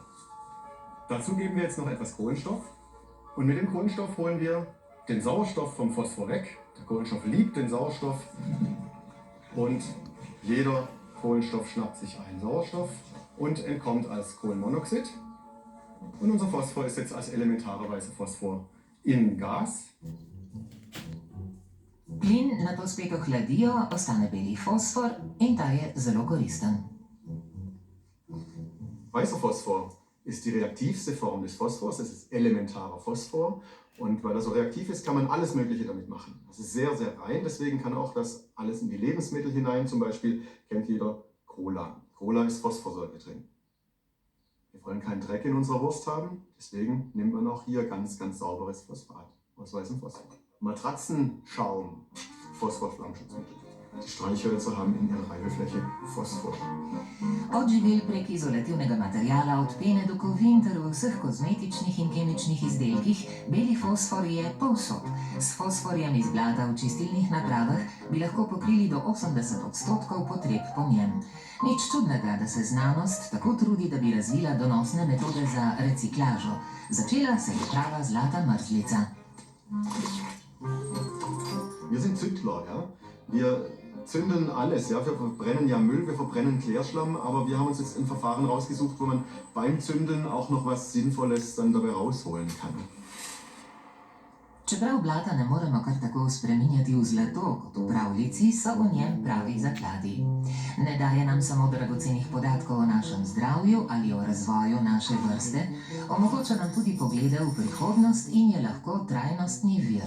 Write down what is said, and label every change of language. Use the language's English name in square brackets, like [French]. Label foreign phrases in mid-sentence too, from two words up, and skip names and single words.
[German] Dazu geben wir jetzt noch etwas Kohlenstoff und mit dem Kohlenstoff holen wir den Sauerstoff vom Phosphor weg. Der Kohlenstoff liebt den Sauerstoff und jeder Kohlenstoff schnappt sich einen Sauerstoff und entkommt als Kohlenmonoxid. Und unser Phosphor ist jetzt als elementarerweise Phosphor in Gas. [Slovenian] Plin nato spet ohladijo, ostane beli fosfor in ta je zelo koristen. [German] Weißer Phosphor ist die reaktivste Form des Phosphors. Es ist elementarer Phosphor. Und weil er so reaktiv ist, kann man alles Mögliche damit machen. Das ist sehr, sehr rein. Deswegen kann auch das alles in die Lebensmittel hinein. Zum Beispiel kennt jeder Cola. Cola ist Phosphorsäure drin. Wir wollen keinen Dreck in unserer Wurst haben. Deswegen nimmt man auch hier ganz, ganz sauberes Phosphat aus weißem Phosphor. Matratzenschaum, Phosphorflammschutzmittel. Die Streichhölzer haben in ihrer Reibefläche Phosphor. [Slovenian] Od živel prek izolativnega materijala, od pene do kovin ter v vseh kozmetičnih in kemičnih izdelkih, beli fosfor je povsod. S fosforjem iz blata v čistilnih napravah bi lahko pokrili do 80% potreb po njem. Nič čudnega, da se znanost tako trudi, da bi razvila donosne metode za reciklažo. Začela se je prava zlata mrzlica. [German] Wir sind Zündler, ja. Wir zünden alles, ja. Wir verbrennen ja Müll, wir verbrennen Klärschlamm, aber wir haben uns jetzt ein Verfahren rausgesucht, wo man beim Zünden auch noch was Sinnvolles dann dabei rausholen kann. [Slovenian] Čeprav blata ne moremo kar tako spreminjati v zlato, kot v pravljici, so v njem pravi zakladi. Ne daje nam samo dragocenih podatkov o našem zdravju ali o razvoju naše vrste, omogoča nam tudi poglede v prihodnost in je lahko trajnostni vir.